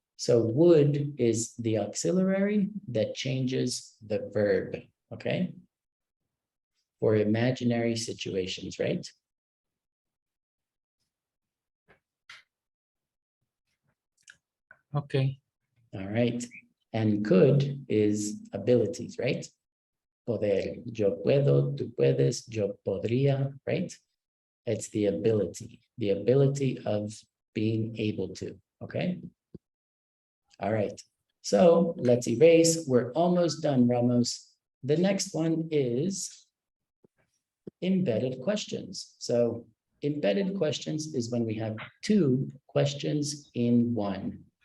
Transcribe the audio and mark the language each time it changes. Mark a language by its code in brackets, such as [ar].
[en] So would is the auxiliary that changes the verb, okay? For imaginary situations, right? Okay. All right. And could is abilities, right? [es] Poder. Yo puedo, tú puedes, yo podría, right? [en] It's the ability of being able to, okay? All right. So let's erase. We're almost done, Ramos. The next one is embedded questions. So embedded questions is when we have two questions in one.